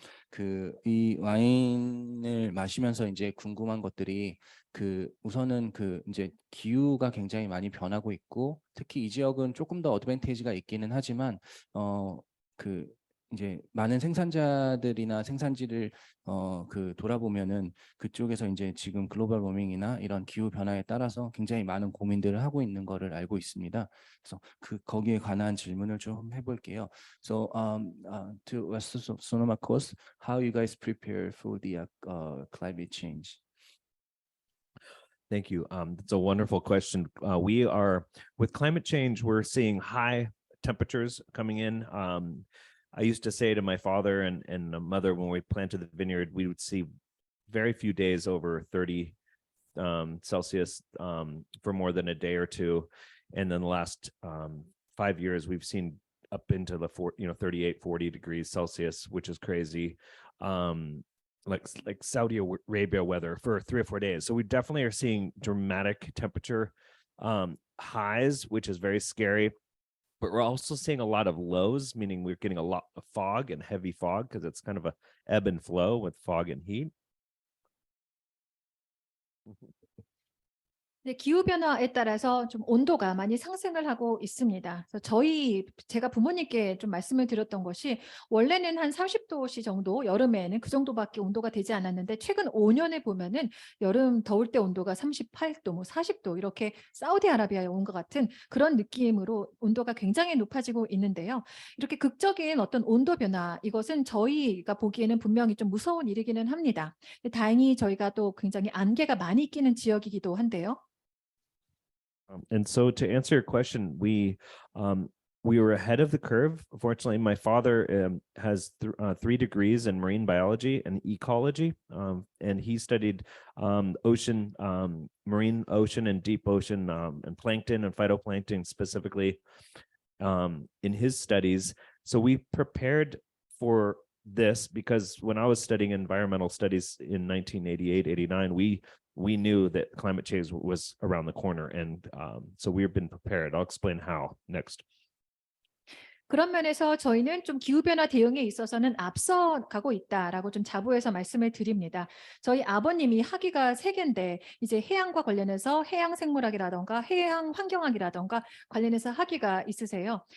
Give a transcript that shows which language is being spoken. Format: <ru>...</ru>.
<ko>그 이 와인을 마시면서 이제 궁금한 것들이 그 우선은 그 이제 기후가 굉장히 많이 변하고 있고 특히 이 지역은 조금 더 어드밴티지가 있기는 하지만 그 이제 많은 생산자들이나 생산지를 그 돌아보면은 그쪽에서 이제 지금 글로벌 워밍이나 이런 기후 변화에 따라서 굉장히 많은 고민들을 하고 있는 거를 알고 있습니다. 그래서 그 거기에 관한 질문을 좀 해볼게요.</ko> <en>So to Sonoma Coast, how you guys prepare for the climate change? Thank you. That's a wonderful question. We are with climate change, we're seeing high temperatures coming in. I used to say to my father and mother when we planted the vineyard, we would see very few days over 30 Celsius for more than a day or two. And then the last 5 years, we've seen up into the 38, 40 degrees Celsius, which is crazy. Like Saudi Arabia weather for 3 or 4 days. So we definitely are seeing dramatic temperature highs, which is very scary. But we're also seeing a lot of lows, meaning we're getting a lot of fog and heavy fog because it's kind of a ebb and flow with fog and heat.</en> <ko>네, 기후 변화에 따라서 좀 온도가 많이 상승을 하고 있습니다. 그래서 제가 부모님께 좀 말씀을 드렸던 것이 원래는 한 30도씨 정도 여름에는 그 정도밖에 온도가 되지 않았는데 최근 5년에 보면은 여름 더울 때 온도가 38도, 뭐 40도 이렇게 사우디아라비아에 온 것 같은 그런 느낌으로 온도가 굉장히 높아지고 있는데요. 이렇게 극적인 어떤 온도 변화 이것은 저희가 보기에는 분명히 좀 무서운 일이기는 합니다. 다행히 저희가 또 굉장히 안개가 많이 끼는 지역이기도 한데요.</ko> <en>And so to answer your question, we were ahead of the curve. Fortunately, my father has 3 degrees in marine biology and ecology, and he studied ocean, marine ocean and deep ocean and plankton and phytoplankton specifically in his studies. So we prepared for this because when I was studying environmental studies in 1988, 89, we knew that climate change was around the corner. And so we've been prepared. I'll explain how next.</en> <ko>그런 면에서 저희는 좀 기후변화 대응에 있어서는 앞서가고 있다라고 좀 자부해서 말씀을 드립니다. 저희 아버님이 학위가 3개인데 이제 해양과 관련해서 해양생물학이라던가 해양 환경학이라던가 관련해서 학위가 있으세요.</ko>